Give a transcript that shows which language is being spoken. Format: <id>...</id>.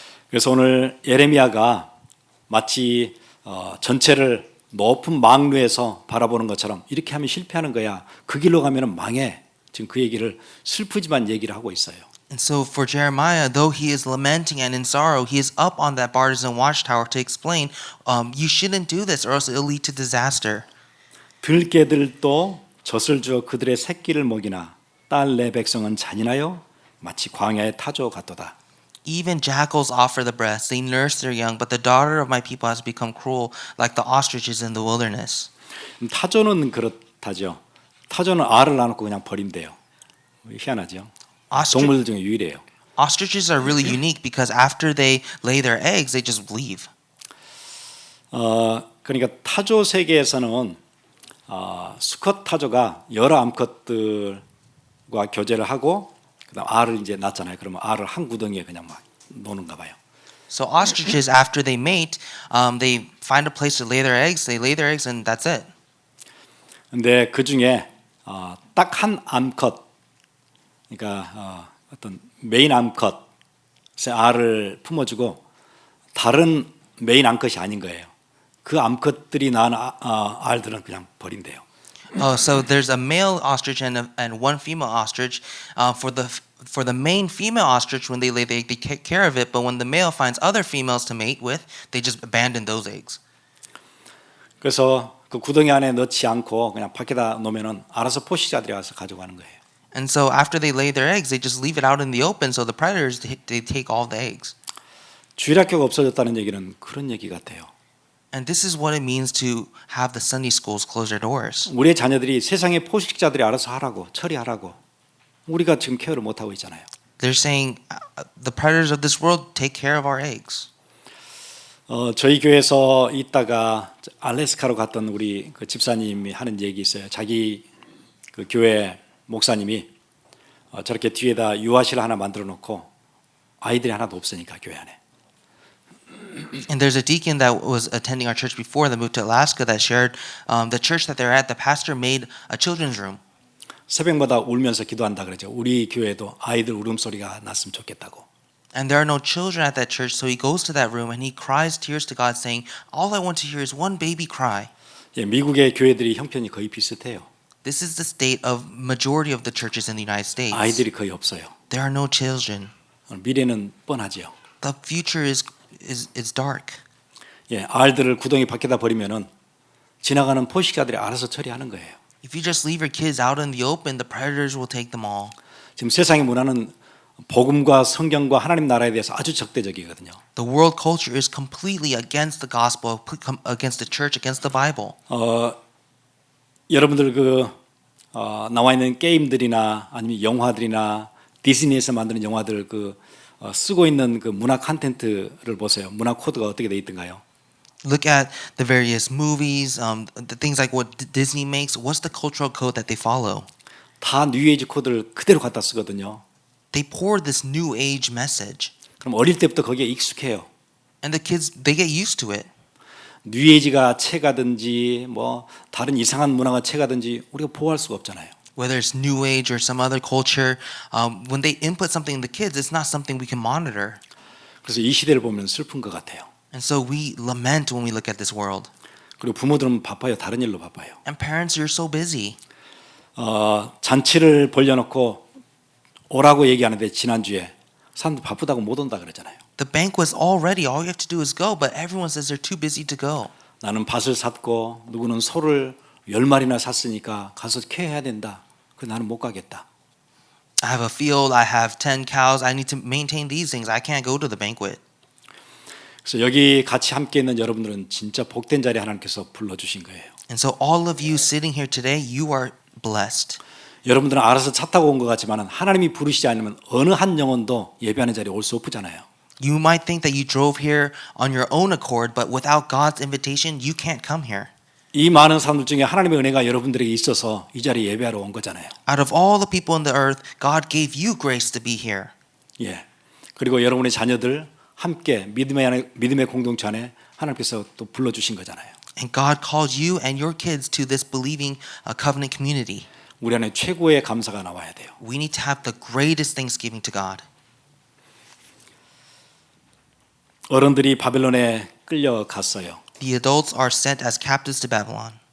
<ko>그래서 오늘 예레미야가 마치 전체를 높은 망루에서 바라보는 것처럼 이렇게 하면 실패하는 거야. 그 길로 가면은 망해. 지금 그 얘기를 슬프지만 얘기를 하고 있어요.</ko> <en>And so for Jeremiah, though he is lamenting and in sorrow, he is up on that partisan watchtower to explain, you shouldn't do this or else it will lead to disaster.</en> <ko>들개들도 젖을 주어 그들의 새끼를 먹이나 딸 내 백성은 잔인하여 마치 광야의 타조 같도다.</ko> <en>Even jackals offer the breast, they nurse their young, but the daughter of my people has become cruel like the ostriches in the wilderness.</en> <ko>타조는 그렇다죠. 타조는 알을 낳아놓고 그냥 버린대요. 희한하죠. 동물들 중에 유일해요.</ko> <en>Ostriches are really unique because after they lay their eggs, they just leave.</en> <ko>그러니까 타조 세계에서는 수컷 타조가 여러 암컷들과 교제를 하고 그다음 알을 이제 낳잖아요. 그러면 알을 한 구덩이에 그냥 막 놓는가 봐요.</ko> <en>So ostriches, after they mate, they find a place to lay their eggs. They lay their eggs, and that's it.</en> <ko>근데 그 중에 딱 한 암컷, 그러니까 어떤 메인 암컷의 알을 품어주고 다른 메인 암컷이 아닌 거예요. 그 암컷들이 낳은 알들은 그냥 버린대요.</ko> <en>So there's a male ostrich and one female ostrich. For the main female ostrich, when they lay the egg, they take care of it. But when the male finds other females to mate with, they just abandon those eggs.</en> <ko>그래서 그 구덩이 안에 넣지 않고 그냥 밖에다 놓으면은 알아서 포식자들이 와서 가져가는 거예요.</ko> <en>And so after they lay their eggs, they just leave it out in the open. So the predators they take all the eggs.</en> <ko>주일학교가 없어졌다는 얘기는 그런 얘기 같아요.</ko> <en>And this is what it means to have the Sunday schools close their doors.</en> <ko>우리의 자녀들이 세상의 포식자들이 알아서 하라고 처리하라고 우리가 지금 케어를 못 하고 있잖아요.</ko> <en>They're saying the predators of this world take care of our eggs.</en> <ko>저희 교회에서 있다가 알래스카로 갔던 우리 그 집사님이 하는 얘기 있어요. 자기 그 교회 목사님이 저렇게 뒤에다 유아실 하나 만들어 놓고 아이들이 하나도 없으니까 교회 안에.</ko> <en>And there's a deacon that was attending our church before they moved to Alaska that shared the church that they're at. The pastor made a children's room.</en> <ko>새벽마다 울면서 기도한다 그러죠. 우리 교회도 아이들 울음소리가 났으면 좋겠다고.</ko> <en>And there are no children at that church, so he goes to that room and he cries tears to God, saying, "All I want to hear is one baby cry."</en> <ko>예, 미국의 교회들이 형편이 거의 비슷해요.</ko> <en>This is the state of majority of the churches in the United States.</en> <ko>아이들이 거의 없어요.</ko> <en>There are no children.</en> <ko>미래는 뻔하지요.</ko> <en>The future is dark.</en> <ko>예, 알들을 구덩이 밖에다 버리면은 지나가는 포식자들이 알아서 처리하는 거예요.</ko> <en>If you just leave your kids out in the open, the predators will take them all.</en> <ko>지금 세상의 문화는 복음과 성경과 하나님 나라에 대해서 아주 적대적이거든요.</ko> <en>The world culture is completely against the gospel, against the church, against the Bible.</en> <ko>여러분들 나와 있는 게임들이나 아니면 영화들이나 디즈니에서 만드는 영화들 쓰고 있는 그 문화 콘텐츠를 보세요. 문화 코드가 어떻게 돼 있던가요?</ko> <en>Look at the various movies, the things like what Disney makes. What's the cultural code that they follow?</en> <ko>다 뉴에이지 코드를 그대로 갖다 쓰거든요.</ko> <en>They pour this new age message.</en> <ko>그럼 어릴 때부터 거기에 익숙해요.</ko> <en>And the kids, they get used to it.</en> <ko>뉴에이지가 채가든지 뭐 다른 이상한 문화가 채가든지 우리가 보호할 수가 없잖아요.</ko> <en>Whether it's new age or some other culture, when they input something in the kids, it's not something we can monitor.</en> <ko>그래서 이 시대를 보면 슬픈 것 같아요.</ko> <en>And so we lament when we look at this world.</en> <ko>그리고 부모들은 바빠요. 다른 일로 바빠요.</ko> <en>And parents, you're so busy.</en> <ko>잔치를 벌려놓고 오라고 얘기하는데 지난주에 사람들 바쁘다고 못 온다 그러잖아요.</ko> <en>The banquet's all ready. All you have to do is go, but everyone says they're too busy to go.</en> <ko>나는 밭을 샀고 누구는 소를 10마리나 샀으니까 가서 케어해야 된다. 그 나는 못 가겠다.</ko> <en>I have a field, I have 10 cows, I need to maintain these things. I can't go to the banquet.</en> <ko>그래서 여기 같이 함께 있는 여러분들은 진짜 복된 자리에 하나님께서 불러주신 거예요.</ko> <en>And so all of you sitting here today, you are blessed.</en> <ko>여러분들은 알아서 차 타고 온 것 같지만 하나님이 부르시지 않으면 어느 한 영혼도 예배하는 자리에 올 수 없잖아요.</ko> <en>You might think that you drove here on your own accord, but without God's invitation, you can't come here.</en> <ko>이 많은 사람들 중에 하나님의 은혜가 여러분들에게 있어서 이 자리에 예배하러 온 거잖아요.</ko> <en>Out of all the people in the earth, God gave you grace to be here.</en> <ko>예. 그리고 여러분의 자녀들 함께 믿음의 공동체 안에 하나님께서 또 불러주신 거잖아요.</ko> <en>And God called you and your kids to this believing covenant community.</en> <ko>우리 안에 최고의 감사가 나와야 돼요.</ko> <en>We need to have the greatest thanksgiving to God.</en> <ko>어른들이 바벨론에 끌려갔어요.</ko> <en>The adults are sent as captives to Babylon.</en>